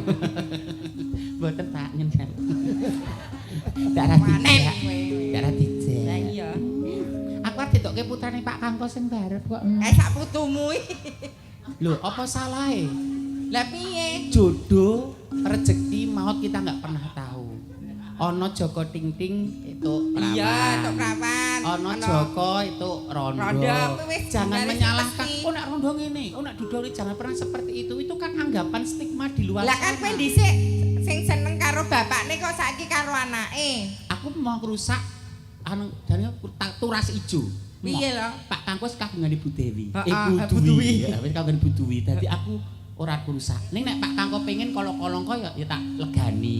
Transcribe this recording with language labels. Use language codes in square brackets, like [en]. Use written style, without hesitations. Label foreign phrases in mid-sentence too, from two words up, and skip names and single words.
[jv] Mboten Pak nyen. Darah dijak. Darah dijak. Lah iya. Aku arep ditokke putrane Pak Kangko sing barep kok. Sak putumu iki. Lho, apa salahe? Lah piye? [id] Jodoh, rezeki, maut kita nggak pernah tahu. [jv] Ono Joko Tingting itu perawan. Iya, tok perawan. Ono Joko itu rondo. Rondo, wis [id] Jangan garis menyalahkan. mesti. [jv] Oh nak rondo ngene, [id] oh nak duduk jangan pernah seperti itu. Itu kan anggapan stigma di luar [jv] Lah kan kowe [id] sana. [jv] dhisik sing seneng karo bapakne kok saiki karo anake. Aku mau rusak anu jane turas ijo. Piye lho? Pak Kangkos kagungan Ibu Dewi. Bu Dewi. Ya, wis kagungan Ibu Dewi. Dadi aku ora rusak. Ning nek Pak Kangko pengen kolo-kolong kok ya tak legani.